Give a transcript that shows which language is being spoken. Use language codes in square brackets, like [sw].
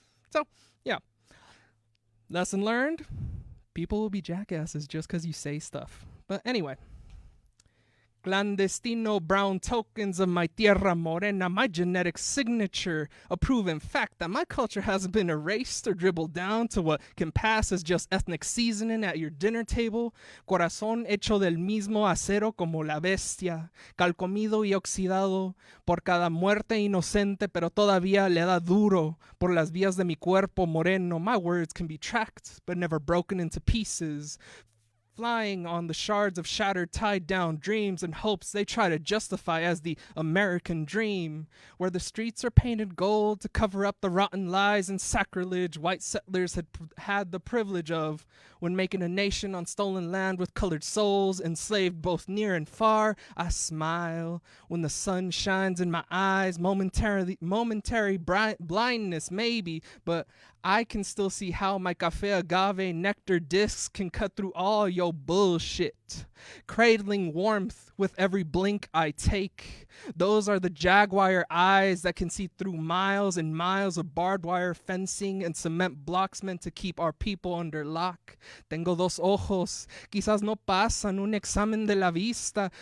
[en] So yeah, lesson learned: people will be jackasses just because you say stuff. But anyway, Clandestino brown tokens of my [es] tierra morena, [en] my genetic signature, a proven fact that my culture hasn't been erased or dribbled down to what can pass as just ethnic seasoning at your dinner table. [es] Corazón hecho del mismo acero como la bestia, calcomido y oxidado por cada muerte inocente, pero todavía le da duro por las vías de mi cuerpo moreno. [en] My words can be tracked, but never broken into pieces. Flying on the shards of shattered, tied down dreams and hopes they try to justify as the American dream, where the streets are painted gold to cover up the rotten lies and sacrilege white settlers had the privilege of when making a nation on stolen land with colored souls, enslaved both near and far. I smile when the sun shines in my eyes, momentary blindness maybe, but I can still see how my cafe agave nectar discs can cut through all your bullshit. Cradling warmth with every blink I take. Those are the jaguar eyes that can see through miles and miles of barbed wire fencing and cement blocks meant to keep our people under lock. [es] Tengo dos ojos, quizás no pasan un examen de la vista.